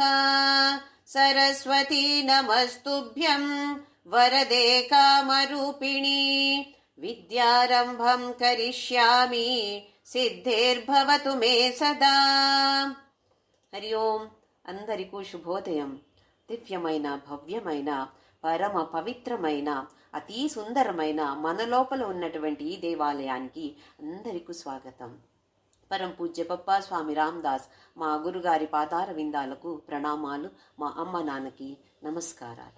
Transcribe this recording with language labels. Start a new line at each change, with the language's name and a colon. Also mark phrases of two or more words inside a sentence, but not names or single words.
Sanskrit: सरस्वती नमस्तुभ्यं वरदे कामरूपिणी विद्यारम्भं करिष्यामि सिद्धिर्भवतु मे सदा। हरि ओं
Telugu: అందరికీ శుభోదయం। దివ్యమైన భవ్యమైన పరమ పవిత్రమైన అతి సుందరమైన మన లోపల ఉన్నటువంటి ఈ దేవాలయానికి అందరికీ స్వాగతం. పరం పూజ్య పప్పా స్వామి రామదాస్ మా గురుగారి పాదార విందాలకు ప్రణామాలు. మా అమ్మ నాన్నకి నమస్కారాలు.